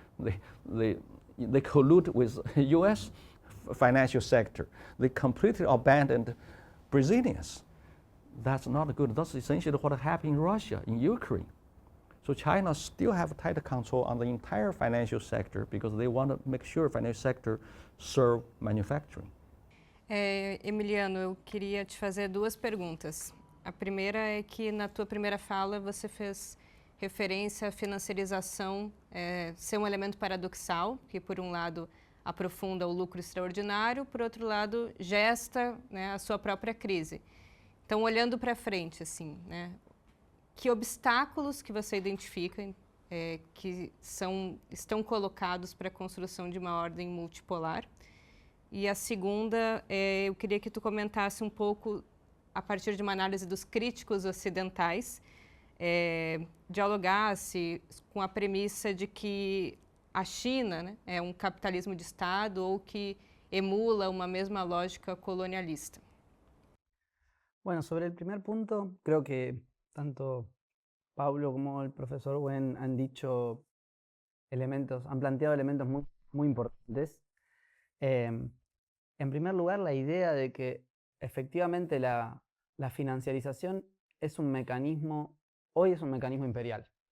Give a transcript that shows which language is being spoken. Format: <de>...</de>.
<en>They collude with U.S. financial sector. They completely abandoned Brazilians. That's not good. That's essentially what happened in Russia, in Ukraine. So China still have tight control on the entire financial sector because they want to make sure the financial sector serve manufacturing.</en> <pt>Emiliano, eu queria te fazer duas perguntas. A primeira é que na tua primeira fala você fez referência à financiarização ser um elemento paradoxal, que por um lado aprofunda o lucro extraordinário, por outro lado gesta, né, a sua própria crise. Então, olhando para frente, assim, né, que obstáculos que você identifica que estão colocados para a construção de uma ordem multipolar? E a segunda, eu queria que tu comentasse um pouco, a partir de uma análise dos críticos ocidentais, dialogasse com a premissa de que a China, né, é um capitalismo de Estado ou que emula uma mesma lógica colonialista.</pt> <es>Bueno, sobre el primer punto, creo que tanto Paulo como el profesor Wen han dicho elementos, han planteado elementos muy importantes. En primer lugar, la idea de que efectivamente la financiarización es un mecanismo, hoy es un mecanismo imperial.</es>